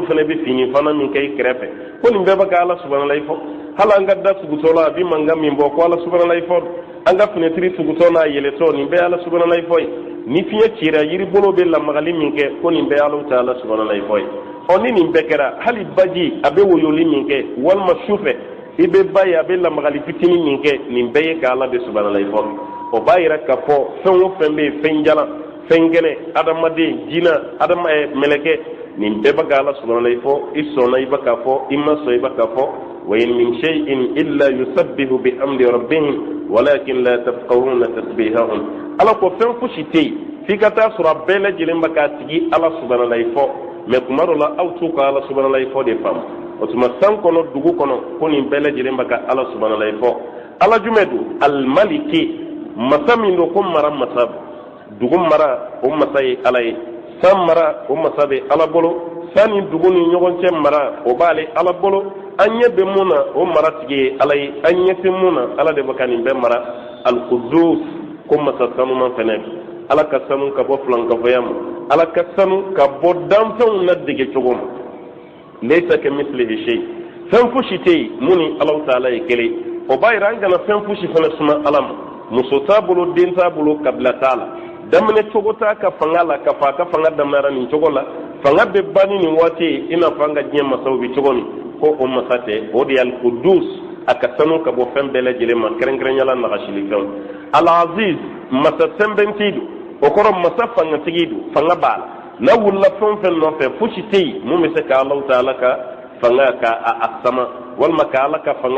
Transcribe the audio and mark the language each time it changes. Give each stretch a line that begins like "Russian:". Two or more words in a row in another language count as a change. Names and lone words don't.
Bambara: fana bɛ fini fana min kɛ i kɛrɛfɛ ko nin bɛɛ bɛ ka ala subahana fɔ hali an ka da sugutɔ la a bɛ mankan min bɔ ko ala subahana fɔ an ka finɛtiri sugutɔ n'a yɛlɛtɔ nin bɛɛ ala subahana fɔ ye ni fiɲɛ cira yiri bolo bɛ lamagali min kɛ ko nin bɛɛ ala taala subahana fɔ ye ɔ ni nin bɛɛ kɛra hali baji a bɛ woyoli min kɛ walima sufɛ i bɛ ba ye a bɛ lamagali fitinin min kɛ nin bɛɛ ye ka ala bɛ subahana fɔ o b'a yira k'a fɔ fɛn o fɛn bɛ yen fɛn jalan fɛn kɛnɛ adamaden jinɛ mɛlɛkɛ nin bɛɛ bɛ ka ala subahana fɔ i sɔnna i bɛ k'a fɔ i ma sɔn i bɛ k'a fɔ
Arabic: وإن من شيء إلا يسبح بحمد ربهم ولكن لا تفقهون تسبيحهم
Bambara: ala ko fɛn fosi tɛ yen f'i ka taa sɔrɔ a bɛɛ lajɛlen bɛ k'a tigi ala subahana fɔ mais kuma dɔ la aw t'u ka ala subahana fɔ de faamu o tuma san kɔnɔ dugu kɔnɔ ko nin bɛɛ lajɛlen bɛ ka ala subahana fɔ ala jumɛn don alimaliki masa min don ko mara masa dugu mara o masa ye ala ye san mara o masa bɛ ala bolo san ni dugu ni ɲɔgɔn cɛ mara o b'ale ala bolo an ɲɛ bɛ mun na o mara tigi ye ala ye an ɲɛ tɛ mun na ala de bɛ ka nin bɛɛ mara al-Qudus ko masa sanuman fɛnɛ ala ka sanu ka bɔ filankafɔya ma ala ka sanu ka bɔ danfɛnw na dege cogo ma
Arabic: ليس كمثله شيء
Bambara: fɛn fosi tɛ yen mun ni Alahu taala ye kelen o b'a yira an kana fɛn fosi fana suma ala ma muso t'a bolo den t'a bolo kabila t'a la daminɛ cogo t'a ka fanga la ka fɔ a ka fanga daminɛra nin cogo la fanga bɛ ban ni nin waati ye i n'a fɔ an ka diɲɛ masaw bɛ cogo min ko o masa tɛ o de ye al-Qudus a ka sanu ka bɔ fɛn bɛɛ lajɛlen ma kɛrɛnkɛrɛnyala nagasilifɛnw al-Aziz masa sɛnbɛntigi don o kɔrɔ masa fangatigi don fanga b'a la n'a wulila fɛn o fɛn nɔfɛ fosi tɛ yen mun bɛ se ka Alahu taala ka fanga ka a sama walima ka ala ka fanga